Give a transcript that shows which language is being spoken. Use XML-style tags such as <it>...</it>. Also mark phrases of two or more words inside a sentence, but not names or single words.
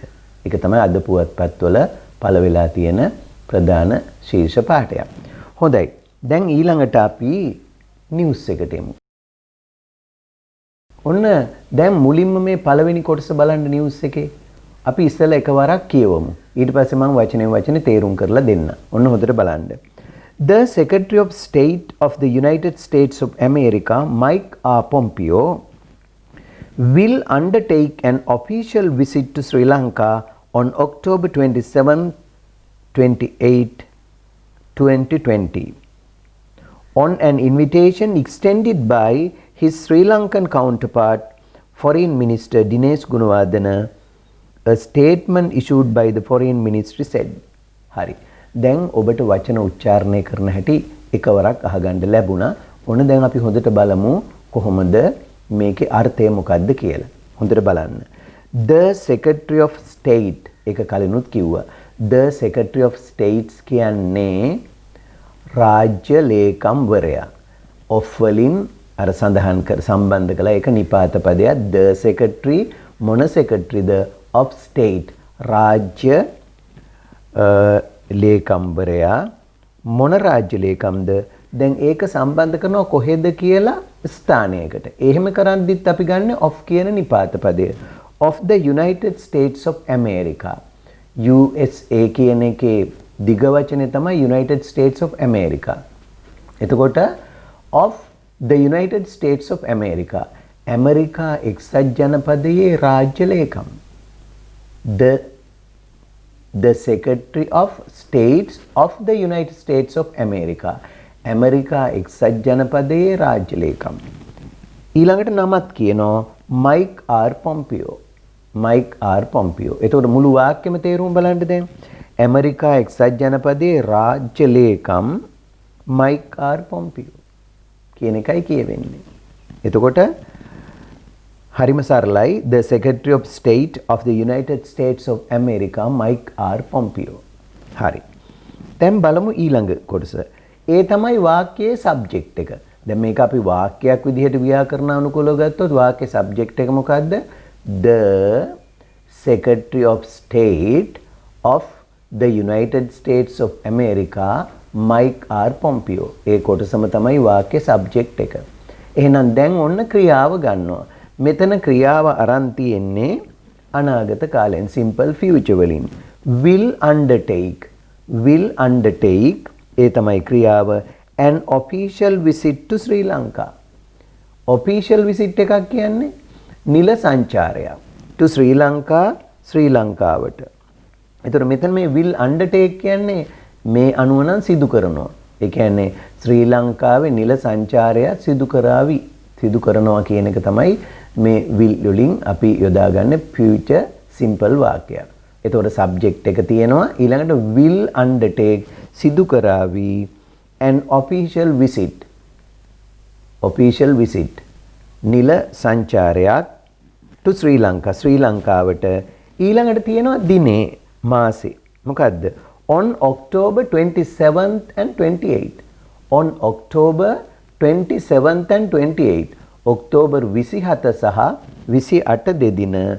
<si>ඒක තමයි අද පුවත්පත්වල පළ වෙලා තියෙන ප්‍රධාන ශීර්ෂ පාඨය. හොඳයි. දැන් ඊළඟට අපි නිවුස් එකට එමු. ඔන්න දැන් මුලින්ම මේ පළවෙනි කොටස බලන්න නිවුස් එකේ. අපි ඉස්සෙල්ලා එකවරක් කියවමු. ඊට පස්සේ මම වචනෙන් වචනේ තේරුම් කරලා දෙන්න. ඔන්න හොඳට බලන්න.</si> <en>The Secretary of State of the United States of America, Mike R. Pompeo, will undertake an official visit to Sri Lanka on October 27, 28, 2020. On an invitation extended by his Sri Lankan counterpart, Foreign Minister Dinesh Gunawardena, a statement issued by the Foreign Ministry said.</en> <si>Hari. දැන් ඔබට වචන උච්චාරණය කරන හැටි එකවරක් අහගන්න ලැබුණා. ඔන්න දැන් අපි හොඳට බලමු කොහොමද මේකේ අර්ථය මොකක්ද කියලා. හොඳට බලන්න.</si> <en>The Secretary of State</en> <si>එක කලිනුත් කිව්වා.</si> <en>The Secretary of States</en> <si>කියන්නේ රාජ්‍ය ලේකම්වරයා. ඔෆ් වලින් අර සඳහන් කර සම්බන්ධ කළා ඒක නිපාත පදයක්.</si> <en>The Secretary</en> <si>මොන</si> <en>secretaryද of state</en> <si>රාජ්‍ය ලේකම්වරයා මොන රාජ්‍ය ලේකම්ද? දැන් ඒක සම්බන්ධ කරනවා කොහෙද කියලා ස්ථානයකට. එහෙම කරද්දිත් අපි ගන්න of කියන නිපාත පදය.</si> <en>Of the United States of America.</en> <si>USA කියන එකේ දිග වචනේ තමයි United States of America.</si> <en>එතකොට of the United States of America.</en> <si>ඇමරිකා එක්සත් ජනපදයේ රාජ්‍ය ලේකම්.</si> <en>The Secretary of States of the United States of America.</en> <si>ඇමරිකා එක්සත් ජනපදයේ රාජ්‍ය ලේකම්. ඊළඟට නමත් කියනවා Mike R. Pompeo. Mike R. Pompeo. එතකොට මුළු වාක්‍යෙම තේරුම බලන්න දැන්. ඇමරිකා එක්සත් ජනපදයේ රාජ්‍ය ලේකම් Mike R. Pompeo කියන එකයි කියවෙන්නේ. එතකොට හරිම සරලයි.</si> <en>The Secretary of State of the United States of America Mike R. Pompeo.</en> <si>හරි. දැන් බලමු ඊළඟ කොටස. ඒ තමයි වාක්‍යයේ subject එක. දැන් මේක අපි වාක්‍යයක් විදිහට ව්‍යාකරණ අනුකූලව ගත්තොත් වාක්‍ය සබ්ජෙක්ට් එක මොකද්ද?</si> <en>The Secretary of State of the United States of America Mike R. Pompeo.</en> <si>ඒ කොටසම තමයි වාක්‍ය සබ්ජෙක්ට් එක. එහෙනම් දැන් ඔන්න ක්‍රියාව ගන්නවා. මෙතන ක්‍රියාව අරන් තියෙන්නේ අනාගත කාලෙන්</si> <en>simple future</en> <si>වලින්.</si> <en>will undertake</en> <si>ඒ තමයි ක්‍රියාව</si> <en>an official visit to Sri Lanka. official visit</en> <si>එකක් කියන්නේ නිල සංචාරයක් to Sri Lanka ශ්‍රී ලංකාවට. ඒතර මෙතන මේ</si> <en>will undertake</en> <si>කියන්නේ මේ අනුව නම් සිදු කරනවා. ඒ කියන්නේ ශ්‍රී ලංකාවේ නිල සංචාරය සිදු කරනවා කියන එක තමයි මේ will වලින් අපි යොදාගන්නේ</si> <en>future simple</en> <si>වාක්‍යයක්. එතකොට subject එක තියෙනවා ඊළඟට</si> <en>will undertake</en> <si>සිදු කරાવી</si> <en>an official visit</en> <si>නිල සංචාරයක් to ශ්‍රී ලංකා ශ්‍රී ලංකාවට ඊළඟට තියෙනවා දිනේ මාසේ මොකද්ද</si> <en>on October 27th and 28th on October 27th and 28th</en> <si>ඔක්තෝබර් 27 සහ 28 දෙදින</si>